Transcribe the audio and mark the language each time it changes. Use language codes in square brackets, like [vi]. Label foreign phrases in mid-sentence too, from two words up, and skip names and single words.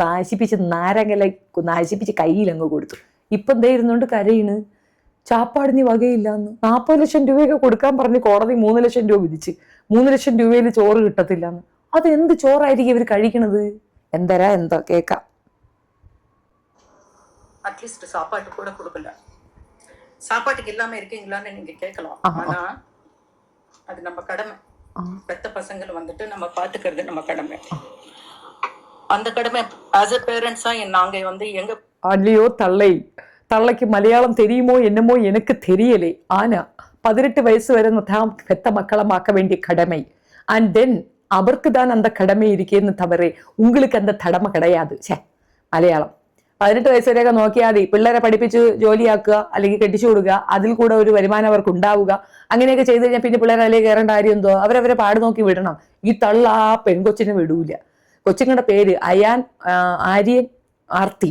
[ml] നശിപ്പിച്ച് കയ്യിലങ്ങ് കൊടുത്തു. ഇപ്പം എന്തേ ഇരുന്നുകൊണ്ട് കരയിണ്, ചാപ്പാടിന് വകയില്ലാന്ന്. 40 ലക്ഷം രൂപയൊക്കെ കൊടുക്കാൻ പറഞ്ഞ് കോടതി 3 ലക്ഷം രൂപ വിധിച്ച്. 3 ലക്ഷം രൂപയിൽ ചോറ് കിട്ടത്തില്ലാന്ന്. അത് എന്ത് ചോറായിരിക്കും ഇവർ കഴിക്കണത്? എന്താ കേക്കാം. [ta] அட்லீஸ்ட் சாப்பாட்டு கூட கொடுக்கல. சாப்பாட்டுக்கு இல்லாம இருக்கீங்களான்னு நீங்க கேட்கலாம். ஆனா அது நம்ம கடமை. பெத்த பசங்களை வந்துட்டு நம்ம பாத்துக்கிறது நம்ம கடமை. அந்த கடமை [en] as a parents [ta] நாங்க வந்து எங்க அல்லையோ தள்ளைக்கு மலையாளம் தெரியுமோ என்னமோ எனக்கு தெரியலே. ஆனா 18 வயசு வரை பெத்த மக்களமாக்க வேண்டிய கடமை. [en] and then [ta] அவருக்கு தான் அந்த கடமை இருக்கேன்னு தவிர உங்களுக்கு அந்த கடமை கிடையாது. [ml] മലയാളം 18 വയസ്സ് വരെയൊക്കെ നോക്കിയാൽ മതി. പിള്ളേരെ പഠിപ്പിച്ച് ജോലിയാക്കുക, അല്ലെങ്കിൽ കെട്ടിച്ചു കൊടുക്കുക, അതിൽ കൂടെ ഒരു വരുമാനം അവർക്ക് ഉണ്ടാവുക. അങ്ങനെയൊക്കെ ചെയ്ത് കഴിഞ്ഞാൽ പിന്നെ പിള്ളേരെ അതിലേക്ക് കയറേണ്ട കാര്യം എന്തോ? അവരവരെ പാട് നോക്കി വിടണം. ഈ തള്ള ആ പെൺകൊച്ചിനെ വിടൂല. കൊച്ചുങ്ങളുടെ പേര് ആര്യൻ, ആർത്തി.